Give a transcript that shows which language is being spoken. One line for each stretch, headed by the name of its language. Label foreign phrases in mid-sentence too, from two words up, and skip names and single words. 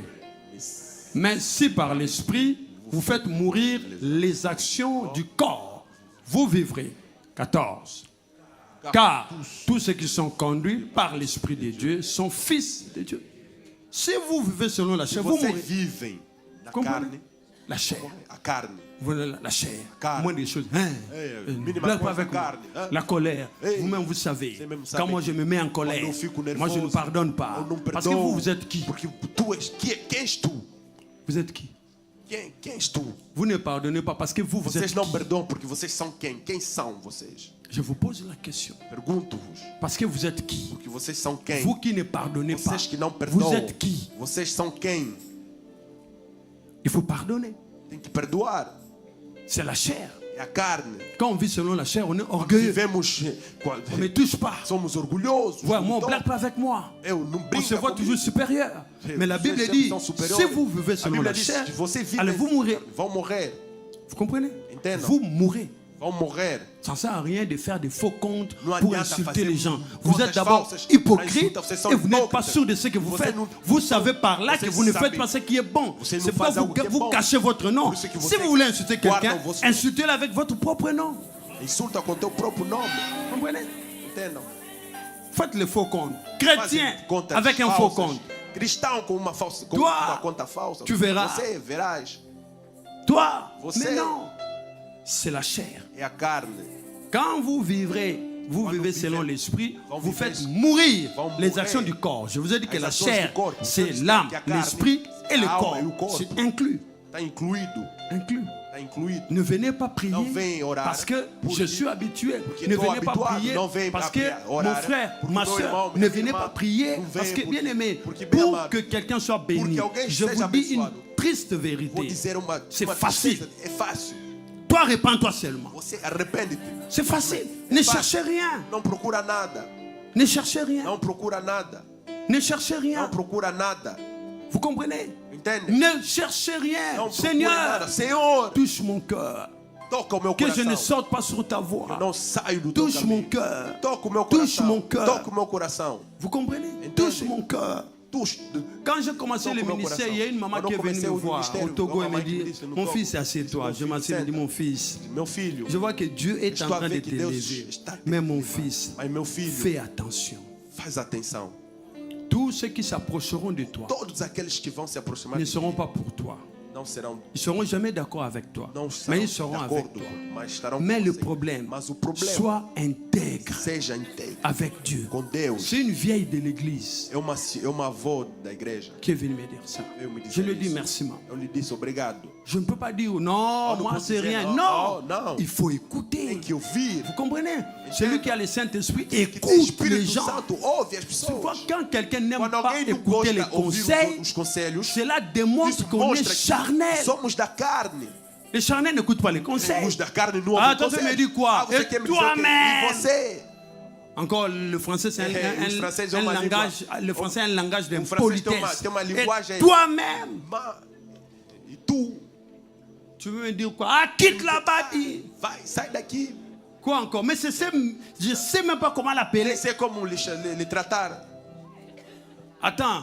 French: Mais si par l'esprit, vous faites mourir les actions du corps, vous vivrez. 14. Car tous ceux qui sont conduits par l'Esprit de Dieu sont fils de Dieu. Si vous vivez selon la chair, vous
Portuguese: Vocês
French: mourrez.
Portuguese: vivem na
French: Comprenez?
Portuguese: carne.
French: La chair.
Portuguese: A carne.
French: Voilà la chair.
Portuguese: Carne.
French: Moins des choses. Hein?
Portuguese: minimum
French: Blague pas
Portuguese: coisa
French: avec moi.
Portuguese: carne, hein?
French: La colère. Hey. Vous-même, vous savez.
Portuguese: Você mesmo
French: Quand
Portuguese: sabe
French: moi, je me mets en colère,
Portuguese: quando eu fico
French: moi, je ne
Portuguese: nervoso,
French: pardonne pas.
Portuguese: eu não
French: Parce que
Portuguese: perdoo.
French: vous êtes qui?
Portuguese: Porque tu és. Quem és tu?
French: Vous êtes qui?
Portuguese: Quem és tu?
French: Vous ne pardonnez pas parce que vous
Portuguese: Vocês
French: êtes
Portuguese: não
French: qui?
Portuguese: perdoam porque vocês são quem? Quem são vocês?
French: Je vous pose la question.
Portuguese: Pergunto-vos.
French: Parce que vous êtes qui?
Portuguese: Porque vocês são quem?
French: Vous qui ne pardonnez pas,
Portuguese: Vocês que não
French: vous
Portuguese: perdoam.
French: êtes qui?
Portuguese: Vocês são quem?
French: Il faut pardonner.
Portuguese: Tem que perdoar.
French: C'est la chair.
Portuguese: É a carne.
French: Quand on vit selon la chair, on est orgueilleux.
Portuguese: Vivemos,
French: On ne touche pas.
Portuguese: somos orgulhosos.
French: Ouais, moi, on ne
Portuguese: Então,
French: blague pas avec moi.
Portuguese: eu não
French: On se
Portuguese: brinco
French: voit toujours supérieur. Mais la Bible
Portuguese: Vocês
French: dit,
Portuguese: são superiores.
French: si vous vivez
Portuguese: A
French: selon
Portuguese: Bíblia
French: la
Portuguese: diz,
French: chair,
Portuguese: se você vive,
French: allez vous mourir.
Portuguese: vão morrer.
French: Vous comprenez?
Portuguese: Entendam.
French: Vous mourrez.
Portuguese: Vão morrer.
French: Ça ne sert à rien de faire des faux comptes
Portuguese: Não
French: pour
Portuguese: adianta
French: insulter
Portuguese: fazer
French: les gens. Vous
Portuguese: contas
French: êtes d'abord
Portuguese: falsas
French: hypocrite
Portuguese: para insultar. Vocês são
French: et vous n'êtes pas
Portuguese: hipócritas.
French: sûr de ce que vous
Portuguese: Você
French: faites.
Portuguese: não-
French: Vous savez par là que
Portuguese: Vocês
French: vous ne faites
Portuguese: sabem.
French: pas ce qui est bon.
Portuguese: Você não
French: C'est pourquoi
Portuguese: faz algo que é
French: vous
Portuguese: bom.
French: cachez votre nom.
Portuguese: Por isso que
French: Si
Portuguese: vocês
French: vous voulez insulter quelqu'un,
Portuguese: guardam vosso-
French: insultez-le avec votre propre nom.
Portuguese: Insulta com teu próprio nome.
French: Comprenez?
Portuguese: Entendam?
French: Faites le faux compte. Chrétien
Portuguese: Fazem contas
French: avec un faux
Portuguese: falsas.
French: compte.
Portuguese: Cristão com uma falsa, com
French: Toi,
Portuguese: uma conta falsa.
French: tu verras.
Portuguese: Você verás.
French: Toi,
Portuguese: Você-
French: mais non. C'est la chair.
Portuguese: É a carne.
French: Quand vous vivrez, vous
Portuguese: Quando
French: vivez
Portuguese: vivez-
French: selon l'esprit,
Portuguese: vão
French: vous
Portuguese: viver-
French: faites mourir
Portuguese: vão
French: les
Portuguese: morrer.
French: actions du corps. Je vous ai dit que
Portuguese: As
French: la
Portuguese: ações
French: chair,
Portuguese: do corpo.
French: c'est
Portuguese: Vocês
French: l'âme,
Portuguese: que a carne,
French: l'esprit et le
Portuguese: a alma
French: corps.
Portuguese: e o corpo.
French: C'est inclus.
Portuguese: Está incluído.
French: Inclus.
Portuguese: Está incluído.
French: Ne venez pas prier
Portuguese: Não vem orar,
French: parce que
Portuguese: porque-
French: je suis habitué.
Portuguese: porque
French: Ne
Portuguese: estou
French: venez pas
Portuguese: habituado,
French: prier
Portuguese: não vem
French: parce
Portuguese: a
French: que
Portuguese: orar,
French: mon frère,
Portuguese: porque
French: ma
Portuguese: meu
French: soeur,
Portuguese: irmão,
French: ne
Portuguese: minha
French: venez
Portuguese: irmã,
French: pas prier
Portuguese: não
French: parce
Portuguese: vem
French: que,
Portuguese: porque-
French: bien aimé,
Portuguese: porque bem
French: pour
Portuguese: amado,
French: que quelqu'un soit béni,
Portuguese: porque alguém
French: je
Portuguese: seja
French: vous dis une
Portuguese: abençoado.
French: triste
Portuguese: Vou
French: vérité.
Portuguese: dizer uma
French: C'est
Portuguese: uma
French: facile.
Portuguese: tristeza. É fácil.
French: Toi, répands-toi seulement.
Portuguese: Você arrepende-te.
French: C'est facile. Ne cherchez rien.
Portuguese: Não procura nada.
French: Ne cherchez rien.
Portuguese: Não procura nada.
French: Ne cherchez
Portuguese: Não
French: rien.
Portuguese: procura nada.
French: Vous comprenez?
Portuguese: Entende?
French: Ne cherchez rien.
Portuguese: Não procura
French: Seigneur,
Portuguese: nada. Senhor,
French: touche mon cœur.
Portuguese: toca o meu
French: Que je ne
Portuguese: coração.
French: sorte pas sur ta voie.
Portuguese: Eu não saio do teu
French: Touche mon
Portuguese: caminho.
French: cœur.
Portuguese: Toca o meu
French: Touche
Portuguese: coração.
French: mon cœur.
Portuguese: Toca o meu coração.
French: Vous comprenez?
Portuguese: Entende?
French: Touche mon cœur. Touche. Quand j'ai commencé
Portuguese: Toca
French: le
Portuguese: o meu
French: ministère,
Portuguese: coração.
French: il y a une maman
Portuguese: Quando
French: qui est
Portuguese: eu
French: venue
Portuguese: comecei
French: me
Portuguese: o
French: voir
Portuguese: ministério,
French: au Togo
Portuguese: uma
French: et me
Portuguese: mãe que
French: dit,
Portuguese: disse no
French: mon
Portuguese: Togo,
French: fils, assieds-toi.
Portuguese: meu
French: Je
Portuguese: filho,
French: m'assieds et dit,
Portuguese: senta.
French: mon fils,
Portuguese: Meu filho.
French: je vois que Dieu est en
Portuguese: Estou a
French: train de
Portuguese: ver que Deus
French: t'élever.
Portuguese: está te
French: Mais mon
Portuguese: elevando.
French: fils,
Portuguese: Mas meu filho,
French: fais attention.
Portuguese: faz atenção.
French: Tous ceux qui s'approcheront de toi
Portuguese: Todos aqueles que vão se aproximar
French: ne
Portuguese: de
French: seront
Portuguese: ti
French: pas pour toi.
Portuguese: não serão,
French: Ils ne seront jamais d'accord avec toi.
Portuguese: não
French: Mais
Portuguese: serão
French: ils seront avec
Portuguese: de
French: toi.
Portuguese: acordo, mas estarão
French: Mais
Portuguese: com
French: le
Portuguese: você.
French: problème,
Portuguese: Mas o problema,
French: sois intègre
Portuguese: seja íntegro
French: avec Dieu.
Portuguese: com Deus.
French: C'est une vieille de l'église
Portuguese: É uma avó da igreja.
French: qui est venue me dire ça.
Portuguese: Eu me dizer
French: Je lui dis
Portuguese: isso.
French: merci, maman.
Portuguese: Eu lhe disse obrigado.
French: Je ne peux pas dire non,
Portuguese: não
French: moi
Portuguese: posso
French: c'est
Portuguese: dizer
French: rien.
Portuguese: não,
French: Non,
Portuguese: não.
French: il faut
Portuguese: Tem
French: écouter.
Portuguese: que ouvir.
French: Vous comprenez? Celui qui a le Saint-Esprit
Portuguese: Que tem
French: écoute les
Portuguese: Espírito
French: gens.
Portuguese: Santo, ouve as
French: Tu vois,
Portuguese: pessoas.
French: quand quelqu'un n'aime
Portuguese: Quando
French: pas
Portuguese: alguém não
French: écouter les
Portuguese: gosta de ouvir
French: conseils,
Portuguese: os conselhos,
French: cela démontre
Portuguese: isso
French: qu'on est
Portuguese: mostra que
French: charnel.
Portuguese: somos da carne.
French: Les charnels n'écoutent pas les conseils.
Portuguese: Os da carne não
French: Ah,
Portuguese: ouvem
French: toi, tu me
Portuguese: conselhos.
French: dis quoi?
Portuguese: Você
French: Et
Portuguese: quer me dizer o quê?
French: toi-même?
Portuguese: E você?
French: Encore, le français, c'est
Portuguese: Os franceses
French: un
Portuguese: ont uma
French: langage.
Portuguese: língua.
French: Le français est un langage
Portuguese: O francês
French: d'impolitesse.
Portuguese: tem uma
French: Et
Portuguese: linguagem.
French: toi-même,
Portuguese: E tu,
French: tu veux me dire quoi? Ah, quitte là-bas, dis.
Portuguese: vai, sai daqui.
French: Quoi encore? Mais je sais même pas comment l'appeler.
Portuguese: Nem sei como lhe tratar.
French: Attends,